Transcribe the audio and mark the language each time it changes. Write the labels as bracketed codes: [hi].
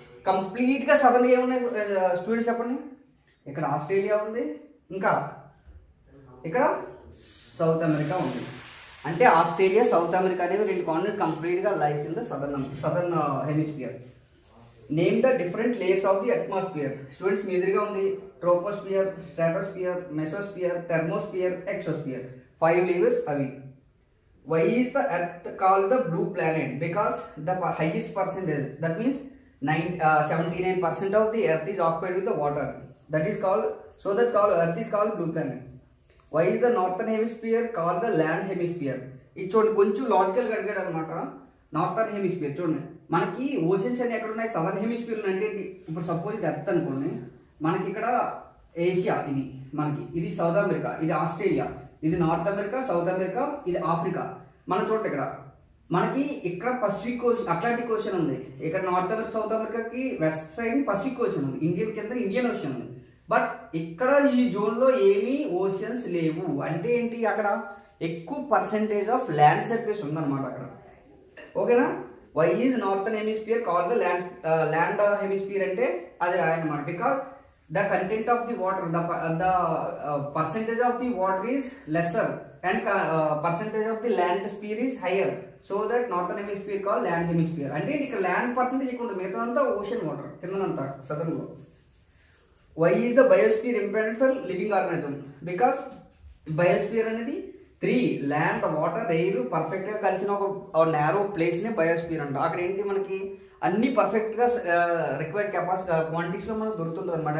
[te] కంప్లీట్గా సదర్న్ ఏమున్నాయి స్టూడెంట్స్ చెప్పండి? ఇక్కడ ఆస్ట్రేలియా ఉంది, ఇంకా ఇక్కడ సౌత్ అమెరికా ఉంది. అంటే ఆస్ట్రేలియా, సౌత్ అమెరికా అనేవి 2 కాంటినెంట్ కంప్లీట్గా [en] Lies in the southern hemisphere. Name the different layers of the atmosphere. [te] Students మీ ఎదురుగా ఉంది ట్రోపోస్ఫియర్, స్ట్రాటోస్ఫియర్, మెసోస్ఫియర్, థెర్మోస్ఫియర్, ఎక్సోస్ఫియర్. 5 లేయర్స్ అవి. [en] Why is the earth called the blue planet? Because the highest percentage, that means 79% of the earth is occupied with the water. That is called, so that earth is called blue planet. Why is the northern hemisphere called the land hemisphere? [te] ఇది చూడండి, కొంచెం లాజికల్గా అడిగాడు అనమాట. Northern hemisphere చూడండి, మనకి oceans అన్ని ఎక్కడ ఉన్నాయి? సదర్న్ హెమిస్ఫియర్ అంటే ఇప్పుడు సపోజ్ ఇది ఎర్త్ అనుకోండి, మనకి ఇక్కడ ఏషియా, ఇది సౌత్ అమెరికా, ఇది ఆస్ట్రేలియా, ఇది నార్త్ అమెరికా, సౌత్ అమెరికా, ఇది ఆఫ్రికా. మనం చూడండి, మనకి ఇక్కడ పసిఫిక్ ఓషన్, అట్లాంటిక్ ఓషన్ ఉంది. ఇక్కడ నార్త్ అమెరికా, సౌత్ అమెరికాకి వెస్ట్ సైడ్ పసిఫిక్ ఓషన్ ఉంది. ఇండియన్ కింద ఇండియన్ ఓషన్ ఉంది. బట్ ఇక్కడ ఈ జోన్లో ఏమీ ఓషన్స్ లేవు. అంటే ఏంటి, అక్కడ ఎక్కువ [en] percentage of land surface [te] ఉందన్నమాట అక్కడ. ఓకేనా? [en] why is northern hemisphere called the land hemisphere [te] అంటే అది రాయనమాట. [en] Because the content of the water, the percentage of the water is lesser and percentage of the land sphere is higher, so that northern hemisphere called land hemisphere. [te] అంటే ఇక్కడ land percentage ఎక్కువ ఉంటుంది, మిగతాదంతా ocean water కిందనంతా southern లో. [en] Why is the biosphere important for living organism? [te] Because biosphere అనేది 3 land, water, air పర్ఫెక్ట్గా కలిసిన ఒక నేరో ప్లేస్నే బయోస్ఫియర్ అంట. అక్కడ ఏంటి, మనకి అన్ని పర్ఫెక్ట్గా రిక్వైర్డ్ క్వాంటిటీస్లో మనకు దొరుకుతుంటుంది అనమాట.